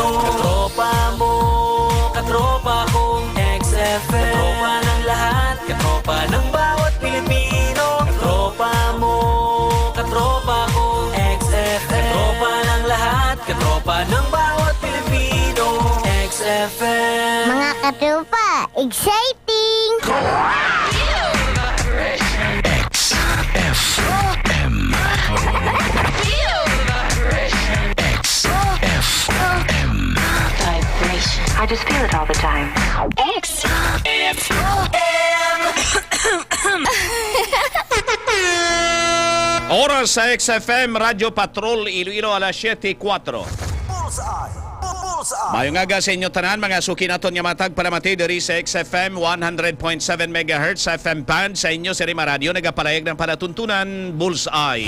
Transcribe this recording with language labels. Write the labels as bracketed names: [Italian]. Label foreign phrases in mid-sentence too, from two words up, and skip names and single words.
[Filipino] Katropa mo, katropa kong XFM. Katropa ng lahat, katropa ng bawat Pilipino. Katropa mo, katropa kong XFM. Katropa ng lahat, katropa ng bawat Pilipino. XFM. Mga katropa, exciting! XFM. XFM. Vibration. [English] I just feel it all the time. [Hiligaynon] Oras sa XFM Radio Patrol Iloilo alas 7:04. Mayong aga sa inyo tanan mga suki naton nga matag palamati diri sa XFM 100.7 MHz sa FM band sa inyo sa Rima Radio nagapalayag ng palatuntunan Bullseye.